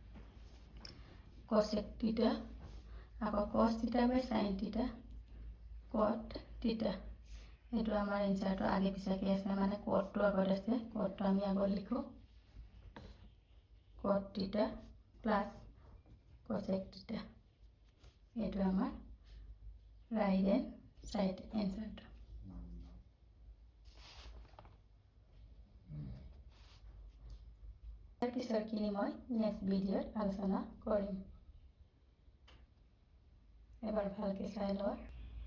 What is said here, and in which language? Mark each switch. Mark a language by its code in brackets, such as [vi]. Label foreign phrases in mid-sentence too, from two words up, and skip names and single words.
[en] cosec theta [as] আকৌ [en] cos theta by sin theta cot theta [as] এটো আমাৰ এনসারটো আগে পিছাকে আছে মানে cot টো আগত আছে cot টো আমি আগত লিখো [en] cot theta plus cosec theta [as] এটো আমাৰ [en] right hand side [as] এনসারটো পিছৰখিনি মই নেক্সট ভিডিঅ'ত আলোচনা কৰিম এবাৰ ভালকৈ চাই লোৱা